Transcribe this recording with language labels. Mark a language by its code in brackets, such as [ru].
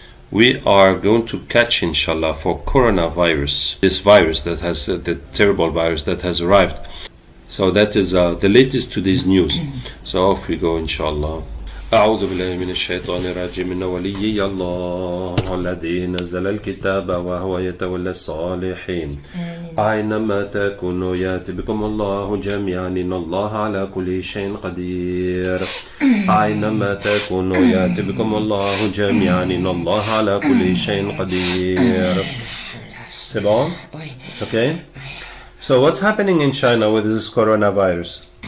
[en] we are going to catch, inshallah, for coronavirus, this virus that has, the terrible virus that has arrived. So that is the latest today's news. So off we go, inshallah. [ar] أعوذ بالله من الشيطان الرجيم إن وليي الله الذي نزل الكتاب وهو يتولى الصالحين أينما تكونوا يأتي بكم الله جميعا إن الله على كل شيء قدير أينما تكونوا يأتي بكم الله جميعا إن الله على كل شيء قدير. [fr] C'est bon? [en] It's okay? So what's happening in China with this coronavirus?